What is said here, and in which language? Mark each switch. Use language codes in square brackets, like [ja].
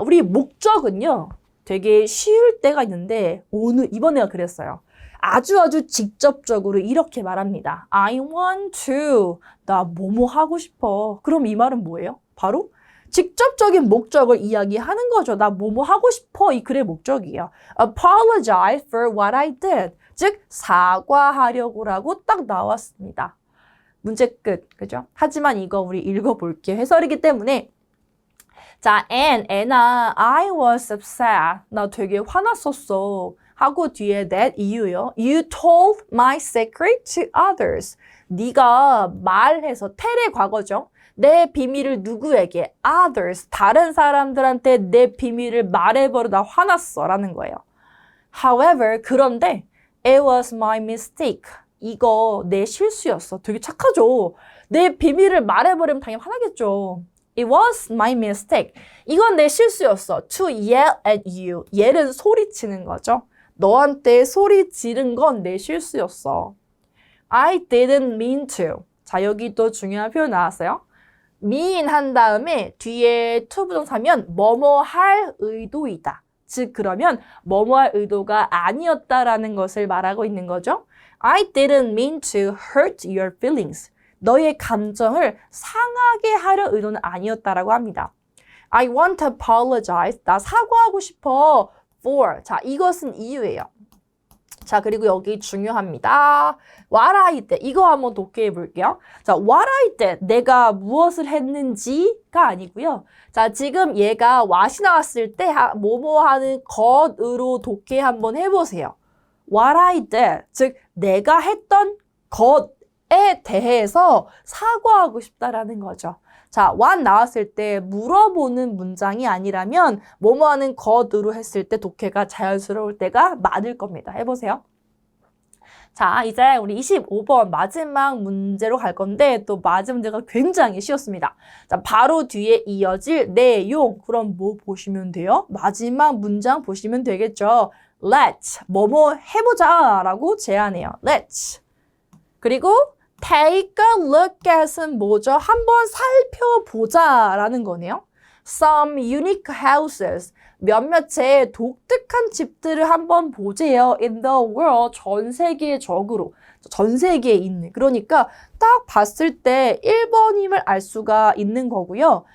[ko] 우리 목적은요. 되게 쉬울 때가 있는데 이번에가 그랬어요. 아주 직접적으로 이렇게 말합니다. [en] I want to. [ko] 나 뭐뭐 하고 싶어. 그럼 이 말은 뭐예요? 바로 직접적인 목적을 이야기하는 거죠. 나 뭐뭐 하고 싶어. 이 글의 목적이에요. [en] Apologize for what I did. [ko] 즉 사과하려고라고 딱 나왔습니다. 문제 끝. 그죠? 하지만 이거 우리 읽어볼게요. 해설이기 때문에 자, [en] Anna, I was upset. [ko] 나 되게 화났었어. 하고 뒤에 that 이유요. [en] You told my secret to others. [ko] 네가 말해서 tell의 과거죠. 내 비밀을 누구에게? Others. 다른 사람들한테 내 비밀을 말해버려 나 화났어. 라는 거예요. [en] However, [ko] 그런데 [en] it was my mistake. [ko] 이거 내 실수였어. 되게 착하죠. 내 비밀을 말해버리면 당연히 화나겠죠. [en] It was my mistake. [ko] 이건 내 실수였어. [en] To yell at you. [ko] yell은 소리치는 거죠. 너한테 소리 지른 건 내 실수였어. [en] I didn't mean to. [ko] 자, 여기 또 중요한 표현 나왔어요. mean 한 다음에 뒤에 to 부정사면 뭐뭐 할 의도이다. 즉 그러면 뭐뭐 할 의도가 아니었다라는 것을 말하고 있는 거죠. [en] I didn't mean to hurt your feelings. [ko] 너의 감정을 상하게 하려 의도는 아니었다라고 합니다. [en] I want to apologize. [ko] 나 사과하고 싶어. [en] For. [ko] 자, 이것은 이유예요. 자, 그리고 여기 중요합니다. [en] What I did. [ko] 이거 한번 독해해 볼게요. 자, [en] what I did. [ko] 내가 무엇을 했는지가 아니고요. 자, 지금 얘가 what이 나왔을 때 뭐뭐 하는 것으로 독해 한번 해보세요. [en] What I did. [ko] 즉, 내가 했던 것에 대해서 사과하고 싶다라는 거죠. 자, what 나왔을 때 물어보는 문장이 아니라면 뭐뭐 하는 것으로 했을 때 독해가 자연스러울 때가 많을 겁니다. 해보세요. 자, 이제 우리 25번 마지막 문제로 갈 건데 또 마지막 문제가 굉장히 쉬웠습니다. 자, 바로 뒤에 이어질 내용. 그럼 뭐 보시면 돼요? 마지막 문장 보시면 되겠죠. Let's 뭐뭐 해보자 라고 제안해요. [en] Let's. [ko] 그리고 take a look at은 뭐죠? 한번 살펴보자 라는 거네요. [en] Some unique houses. [ko] 몇몇의 독특한 집들을 한번 보세요. [en] In the world. [ko] 전 세계적으로. 전 세계에 있는. 그러니까 딱 봤을 때 1번임을 알 수가 있는 거고요.